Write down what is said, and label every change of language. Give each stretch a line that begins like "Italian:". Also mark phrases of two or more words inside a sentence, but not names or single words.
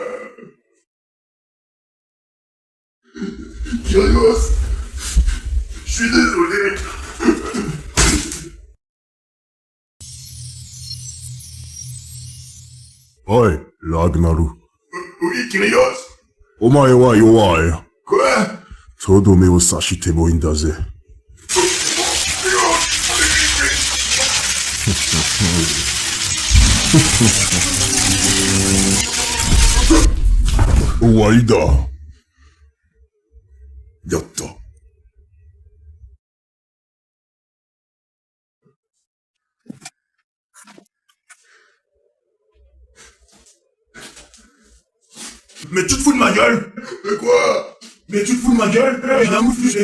French: Kyrios, je suis désolé. Oi, Ragnaru. Oui, Kyrios.
Japanese: お前は弱い。
French: Quoi?
Japanese: とどめを刺してもいいんだぜ。終わりだ。やった。
French: Mais tu te fous de ma gueule? Mais quoi? Mais tu te fous de ma gueule? J'ai un moufle.